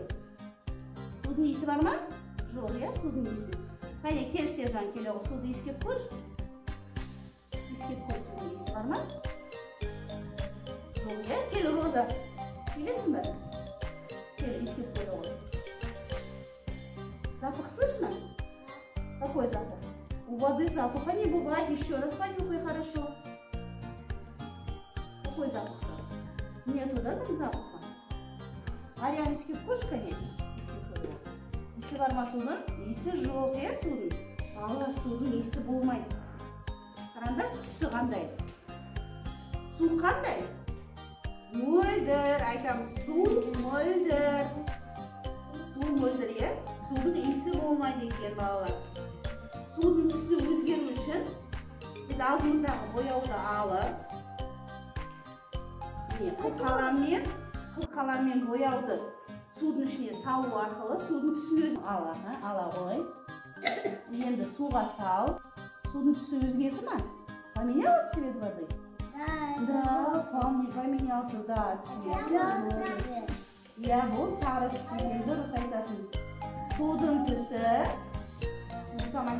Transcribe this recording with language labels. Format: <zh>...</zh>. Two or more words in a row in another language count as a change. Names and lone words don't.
<kk>Судың иісі бар ма? Жоқ, иә, судың иісі. Қане, кел Сержан, келе ғой. Суды иіскеп көрші. Иіскеп көр, судың иісі бар ма? Жоқ, иә, кел Роза. Келесің бе? Кел, иіскеп көр ғой.</kk> <ru>Запах слышно? Какой запах? У воды запаха не бывает. Еще раз понюхай хорошо. Какой запах? Нету, да, там запаха?</ru> <kk>Ариян иіскеп көрші, конечно. Иісі бар ма судың? Иісі жоқ, иә, судың? Балалар, судың иісі болмайды. Қараңдаршы, түсі қандай? Су қандай? Мөлдір, айтамыз, су мөлдір. Су мөлдір, иә? Судың иісі болмайды екен, балалар. Судың түсі өзгеру үшін біз алдымыздағы бояуды алып, қыл-қаламмен бояуды судың ішіне салу арқылы судың түсін өзін ала ғой. Енді суға сал. Судың түсі өзгерді ма?</kk> <ru>Поменялся цвет воды? Да, поменялся, да, цвет.</ru> <kk>Я бұл сары түсі, дұрыс айтасың. Судың түсі</kk>